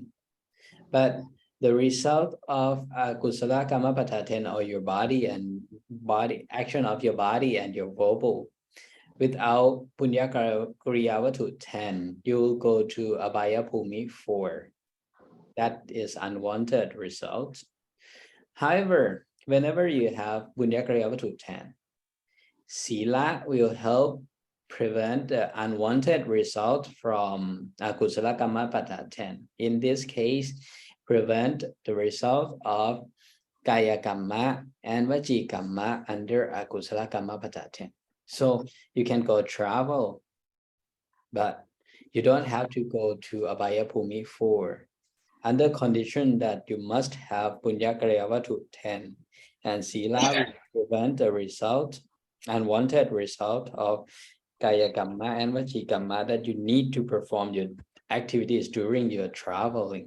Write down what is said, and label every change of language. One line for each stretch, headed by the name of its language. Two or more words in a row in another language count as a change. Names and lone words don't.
English: But the result of
Pali: Kusala Kamapata
English: 10 or your body and action of your body and your verbal, without
Pali: Punya Kariyavatu
English: 10, you'll go to
Pali: Abhaya Bhumi
English: 4. That is unwanted result. However, whenever you have
Pali: Punya Kariyavatu
English: 10, Sila will help prevent the unwanted result from
Pali: akusala kamma pata
English: 10. In this case, prevent the result of
Pali: kaya kamma
English: and
Pali: vaci kamma
English: under
Pali: akusala kamma pata
English: 10. So you can go travel, but you don't have to go to
Pali: Abhaya Bhumi
English: 4, under condition that you must have
Pali: Punya Kariyavatu
English: 10, and Sila will prevent the result, unwanted result of
Pali: Kaya Kamma
English: and
Pali: Vaci Kamma
English: that you need to perform your activities during your traveling.